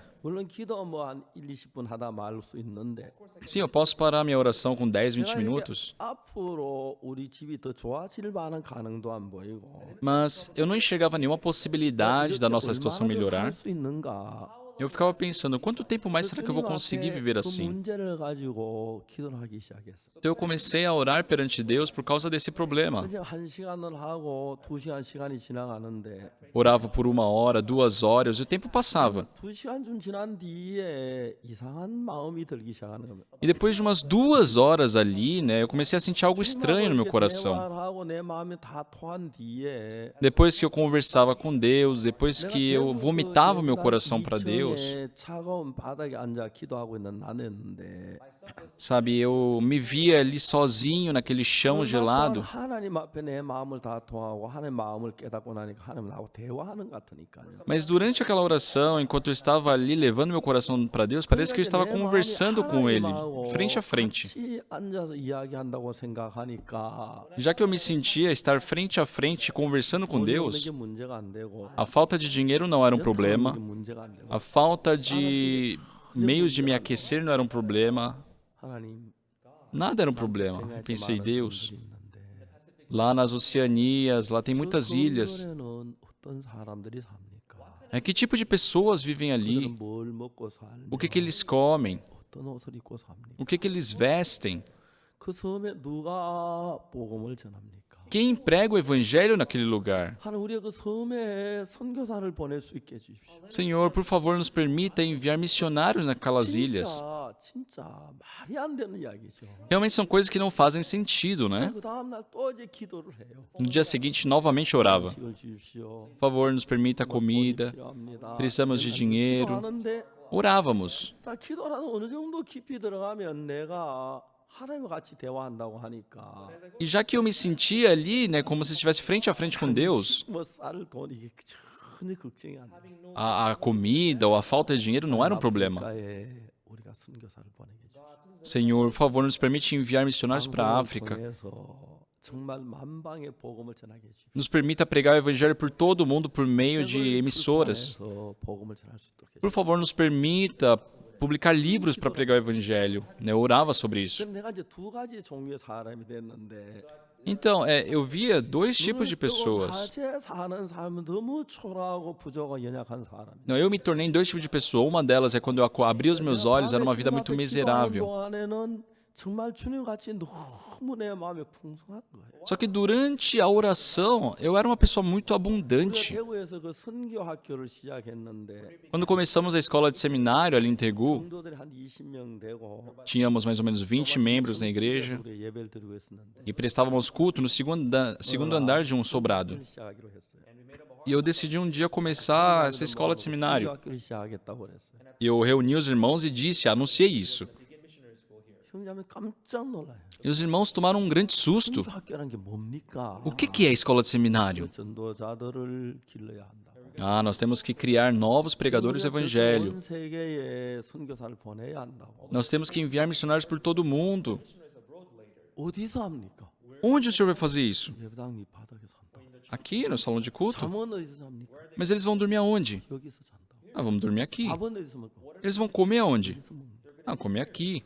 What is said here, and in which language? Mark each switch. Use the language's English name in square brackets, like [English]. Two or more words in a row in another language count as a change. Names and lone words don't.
[Korean] 물론 기도 뭐한 1, 20분 하다 말 수 있는데 [Portuguese] Sim, eu posso parar minha oração com 10, 20 [Korean] 제가 [Portuguese] minutos, [Korean] 이렇게 앞으로 우리 집이 더 좋아질 만한 가능도 안 보이고 [Portuguese] mas eu não enxergava nenhuma possibilidade da nossa situação melhorar. [Korean] 할수 있는가? [Portuguese] Eu ficava pensando, quanto tempo mais será que eu vou conseguir viver [Korean] 그 [Portuguese] assim? [Korean] 문제를 가지고 기도를 하기 시작했어요. [Portuguese] Então eu comecei a orar perante Deus por causa desse problema. [Korean] 이제 1시간을 하고 2시간 시간이 지나가는데 [Portuguese] Orava por 1 hora, 2 horas, e o tempo passava. [Korean] 2시간쯤 지난 뒤에 이상한 마음이 들기 시작하는 겁니다. [Portuguese] E depois de umas 2 horas ali, né, eu comecei a sentir algo estranho no meu [Korean] 이렇게 [Portuguese] coração. [Korean] 대화를 하고 내 마음이 다 통한 뒤에 [Portuguese] Depois que eu conversava com Deus, depois [Korean] 내가 [Portuguese] que eu [Korean] 결국 [Portuguese] vomitava o meu [Korean] 예배당 [Portuguese] coração para [Korean] 2층에 [Portuguese] Deus, [Korean] 차가운 바닥에 앉아 기도하고 있는 나였는데 [Portuguese] sabe, eu me via ali sozinho naquele chão gelado. [Korean] 하나님 앞에 내 마음을 다 통하고 하나님 마음을 깨닫고 나니까 하나님 나하고 대화하는 것 같으니까요. [Portuguese] Mas durante aquela oração, enquanto eu estava ali levando meu coração para Deus, parece que eu estava conversando com Ele, frente a frente. [Korean] 같이 앉아서 이야기한다고 생각하니까 [Portuguese] Já que eu me sentia estar frente a frente conversando com [Korean] 돈이 없는 [Portuguese] Deus, [Korean] 게 문제가 안 되고 [Portuguese] a falta de dinheiro não era um [Korean] 연탄 없는 [Portuguese] problema, [Korean] 게 문제가 안 되고 [Portuguese] a falta de meios de me aquecer não era um problema, [Korean] 하나님 [Portuguese] nada era um problema. Eu pensei, [Korean] 많은 [Portuguese] Deus, [Korean] 사람들이 있는데 [Portuguese] lá nas Oceanias, lá tem muitas ilhas. [Korean] 성전에는 어떤 사람들이 삽니까? [Portuguese] Que tipo de pessoas vivem ali? [Korean] 그들은 뭘 먹고 살며 [Portuguese] O que eles comem? [Korean] 어떤 옷을 입고 삽니까? [Portuguese] O que eles vestem? [Korean] 그 섬에 누가 복음을 전합니까? [Portuguese] Quem prega o evangelho naquele lugar? [Korean] 하나님 우리가 그 섬에 선교사를 보낼 수 있게 해주십시오. [Portuguese] Senhor, por favor, nos permita enviar missionários naquelas ilhas. [Korean] 진짜 말이 안 되는 이야기죠. [Portuguese] Realmente são coisas que não fazem sentido, né? [Korean] 그 다음 날 또 이제 기도를 해요. [Portuguese] No dia seguinte, novamente orava. [Korean] 음식을 주십시오. [Portuguese] Por favor, nos permita comida. [Korean] 필요합니다. [Portuguese] Precisamos de dinheiro. [Korean] 기도하는데 [Portuguese] Orávamos. [Korean] 자, 기도라도 어느 정도 깊이 들어가면 내가 하나님과 같이 대화한다고 하니까 [Portuguese] E já que eu me sentia ali, né, como se estivesse frente a frente com Deus, [Korean] 뭐 쌀 돈 이게 전혀 걱정이 안 돼. [Portuguese] a comida ou a falta de dinheiro não era um problema. [Korean] 아프리카에 우리가 선교사를 보내게 해주십시오. [Portuguese] Senhor, por favor, nos permite enviar missionários para a África. [Korean] 통해서 정말 만방의 복음을 전하게 해주십시오. [Portuguese] Nos permita pregar o evangelho por todo mundo por meio de emissoras. [Korean] 출판해서 복음을 전할 수 있도록 해주십시오. [Portuguese] Por favor, nos permita publicar livros para pregar o evangelho. Eu orava sobre isso. [Korean] 그럼 내가 이제 두 가지 종류의 사람이 됐는데 [Portuguese] Então, eu via dois tipos de pessoas. [Korean] 낮에 사는 사람은 너무 초라하고 부족하고 연약한 사람. [Portuguese] Não, eu me tornei em dois tipos de pessoa. Uma delas é quando eu abri os meus olhos, era uma vida muito miserável. [Korean] 동안에는 정말 주님 같이 너무 내 마음이 풍성한 거예요. [Portuguese] Só que durante a oração, eu era uma pessoa muito [Korean] 우리가 [Portuguese] abundante. [Korean] 대구에서 그 선교 학교를 시작했는데 [Portuguese] Quando começamos a escola de seminário ali em Tegu, [Korean] 성도들이 한 20명 되고 [Portuguese] tínhamos mais ou menos 20 membros na igreja [Korean] 우리 예배를 드리고 있었는데 [Portuguese] e prestávamos culto no segundo andar de um sobrado. [Korean] 시작하기로 했어요. [Portuguese] E eu decidi um dia começar essa escola de [Korean] 선교 [Portuguese] seminário. [Korean] 학교를 시작하겠다고 그랬어요. [Portuguese] E eu reuni os irmãos e disse, anunciei isso. [Korean] 형제면 깜짝 놀라요. [Portuguese] E os irmãos tomaram um grande susto. [Korean] 선교 학교라는 게 뭡니까? [Portuguese] O que é a escola de seminário? [Korean] 전도자들을 길러야 한다. [Portuguese] Ah, nós temos que criar novos pregadores do evangelho. [Korean] 전 세계에 선교사를 보내야 한다고. [Portuguese] Nós temos que enviar missionários por todo o mundo. [Korean] 어디서 합니까? [Portuguese] Onde o senhor vai fazer isso? [Korean] 예배당 밑바닥에서 한다. [Portuguese] Aqui, no salão de culto? [Korean] 잠은 어디서 잡니까? [Portuguese] Mas eles vão dormir aonde? [Korean] 여기서 잔다. [Portuguese] Ah, vamos dormir aqui. [Korean] 밥은 어디서 먹고? [Portuguese] Eles vão comer aonde? [Korean] 어디서 먹는다. [Portuguese] Ah, comer aqui.